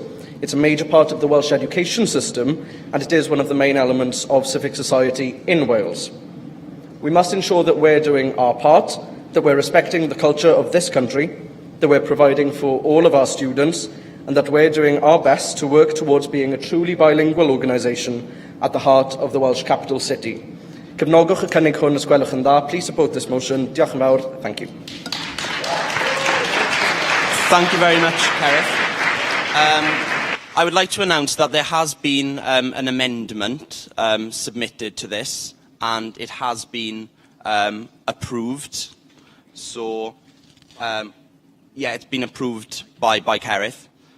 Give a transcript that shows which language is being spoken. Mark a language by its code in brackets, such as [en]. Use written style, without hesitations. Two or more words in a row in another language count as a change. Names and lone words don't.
[en] It's a major part of the Welsh education system, and it is one of the main elements of civic society in Wales. We must ensure that we're doing our part, that we're respecting the culture of this country, that we're providing for all of our students, and that we're doing our best to work towards being a truly bilingual organisation at the heart of the Welsh capital city. [cy] Cefnogwch y cynnig hwn os gwelwch yn dda. [en] Please support this motion. [cy] Diolch yn fawr. [en] Thank you. Thank you very much, Cereth. I would like to announce that there has been an amendment submitted to this, and it has been approved. So, yeah, it's been approved by Cereth.